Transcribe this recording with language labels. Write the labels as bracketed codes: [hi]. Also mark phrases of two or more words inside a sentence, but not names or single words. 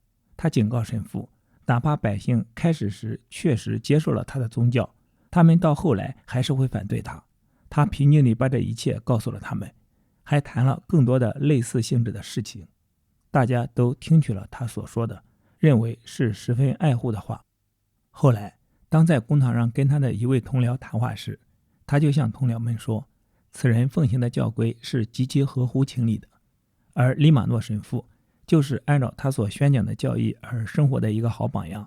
[zh] 他警告神父，哪怕百姓開始時確實接受了他的宗教，他們到後來還是會反對他。他平靜地把這一切告訴了他們，還談了更多的類似性質的事情。大家都聽取了他所說的，認為是十分愛護的話。後來當在公堂上跟他的一位同僚談話時，他就向同僚們說，此人奉行的教規是極其合乎情理的，而利瑪諾神父就是按照他所宣講的教義而生活的一個好榜樣。